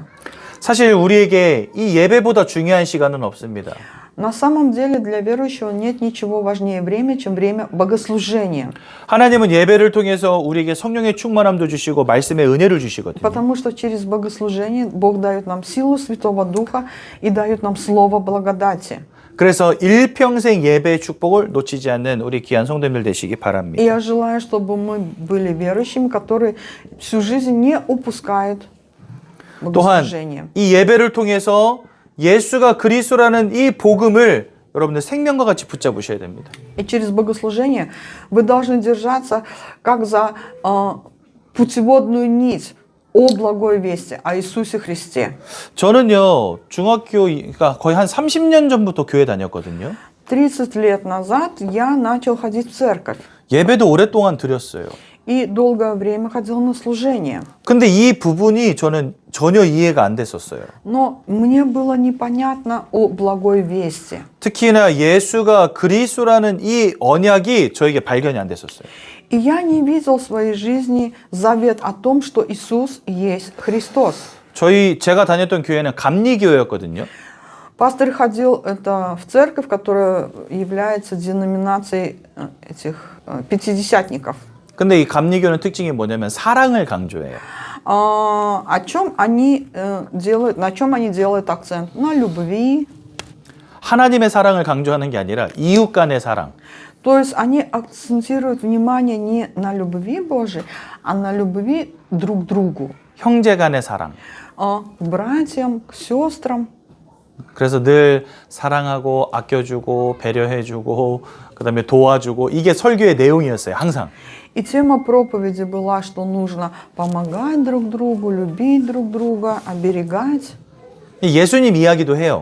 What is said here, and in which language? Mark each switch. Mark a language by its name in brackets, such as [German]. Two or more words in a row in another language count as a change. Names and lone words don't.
[Korean] 사실 우리에게 이 예배보다 중요한 시간은 없습니다. [Russian] На самом деле для верующего нет ничего важнее время, чем время богослужения. [Korean] 하나님은 예배를 통해서 우리에게 성령의 충만함도 주시고 말씀의 은혜를 주시거든요. [Russian] Потому что через богослужение Бог дает нам силу Святого Духа и дает нам слово благодати. [Korean] 그래서 일평생 예배의 축복을 놓치지 않는 우리 귀한 성도님들 되시기 바랍니다. [Russian] И я желаю, чтобы мы были верующими, которые всю жизнь не упускают [Korean] 또한 [Russian] богослужение. [Korean] 이 예배를 통해서 예수가 그리스도라는 이 복음을 여러분들 생명과 같이 붙잡으셔야 됩니다. [Russian] И через богослужение вы должны держаться как за путеводную нить о благой вести, о Иисусе Христе. [Korean] 저는요, 그러니까 거의 한 30년 전부터 교회 다녔거든요. [Russian] 30 лет назад я начал ходить в церковь. [Korean] 예배도 오랫동안 드렸어요. [Russian] И долгое время ходил на служение. [Korean] 근데 이 부분이 저는 전혀 이해가 안 됐었어요. [Russian] Но мне было непонятно о благой вести. [Korean] 특히나 예수가 그리스도라는 이 언약이 저에게 발견이 안 됐었어요. [Russian] И я не видел в своей жизни завет о том, что Иисус есть Христос. [Korean] 제가 다녔던 교회는 감리교회였거든요. [Russian] Пастор ходил в церковь, которая является деноминацией этих пятидесятников. [Korean] 근데 이 감리교는 특징이 뭐냐면 사랑을 강조해요. [Russian] На чем они делают акцент? На любви. [Korean] 하나님의 사랑을 강조하는 게 아니라 이웃 간의 사랑. [Russian] То есть они акцентируют внимание не на любви Божией, а на любви друг к другу. [Korean] 형제 간의 사랑. [Russian] К братьям, к сестрам. [Korean] 그래서 늘 사랑하고 아껴주고 배려해주고 그다음에 도와주고 이게 설교의 내용이었어요. 항상. [Russian] И тема проповеди была, что нужно помогать друг другу, любить друг друга, оберегать. [Korean] 예수님 이야기도 해요.